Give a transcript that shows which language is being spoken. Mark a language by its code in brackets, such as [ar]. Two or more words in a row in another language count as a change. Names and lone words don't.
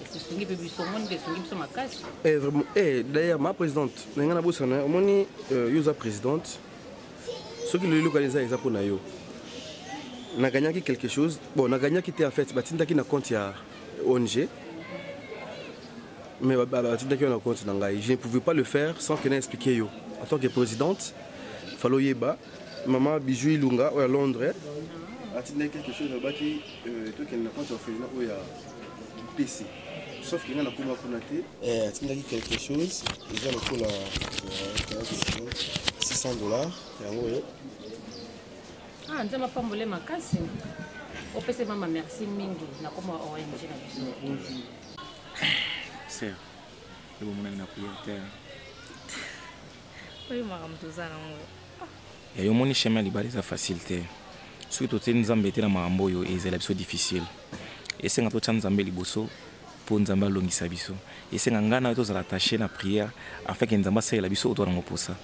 [ln] Esungi pe biso, moni pe esungi biso makasi. Eh, [fr] vraiment, eh, d'ailleurs, ma présidente, [ln] na nga na bosana, omoni, euh, yo za présidente, Soki lelo eloko eza, eza mpo na yo. Naganyaki [fr] quelque chose. [ln] Bon, naganyaki te, [fr] en fait, [ln] batindaki na compte ya O N G. Mais ba-, ba-, batindaki na compte na ngai. [fr] Je ne pouvais pas le faire sans que n'explique yo. En tant que présidente, [ln] fallait yeba. Maman Bijou Ilunga, oyo [fr] à Londres, [ln] atindaki [fr] quelque chose, [ln] alobaki, euh, tokende na compte ya orphelinat oyo ya P C. [fr] Sauf que [ln] nga nakoma kuna te. Eh, atindaki [fr] quelque chose, [ln] eza lokola, euh, [fr] six cents dollars, [ln] yango oyo. Ah, nzambe apambole makasi. Opese mama merci mingi, na kombo ya O N G na biso. [fr] Sœur, le moment où on a prié à terre. [ln] Oyo makambo toza nango. Ya, yo moni chemin ya libala eza facile te. Soki totye Nzambe te na makambo oyo, ezala biso difficile. Esenga totya Nzambe liboso, po Nzambe alongisa biso. Esenga nga na yo tozala attaché na prière, [fr] afin que [ln] Nzambe asalela biso oyo toza nango posa.